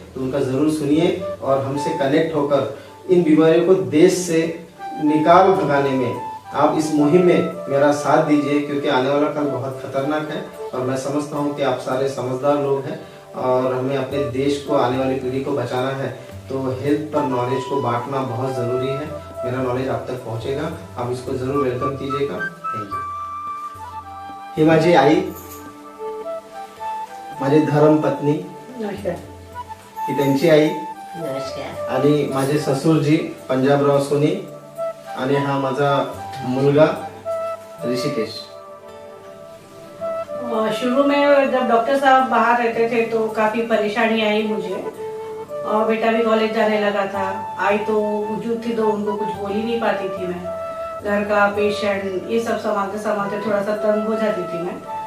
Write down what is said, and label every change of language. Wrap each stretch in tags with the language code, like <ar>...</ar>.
<hi>तो उनका ज़रूर सुनिए और हमसे कनेक्ट होकर इन बीमारियों को देश से निकाल भगाने में आप इस मुहिम में मेरा साथ दीजिए, क्योंकि आने वाला कल बहुत खतरनाक है। और मैं समझता हूँ कि आप सारे समझदार लोग हैं और हमें अपने देश को, आने वाली पीढ़ी को बचाना है। तो हेल्थ पर नॉलेज को बांटना बहुत ज़रूरी है। मेरा नॉलेज आप तक पहुँचेगा, आप इसको ज़रूर वेलकम कीजिएगा। Thank you.</hi> <mr>ही माझी आई, माझी धर्म पत्नी, नमस्कार. ही त्यांची आई, नमस्कार. आणि माझे ससुरजी पंजाबराव सोनी, आणि हा माझा मुलगा ऋषिकेश.</mr> <hi>शुरू में जब डॉक्टर साहब बाहर रहते थे तो काफ़ी परेशानी आई मुझे, और बेटा भी कॉलेज जाने लगा था। आई तो वजूद थी तो उनको कुछ बोल ही नहीं पाती थी मैं। घर का पेशेंट ये सब संभालते संभालते थोड़ा सा तंग हो जाती थी मैं।</hi>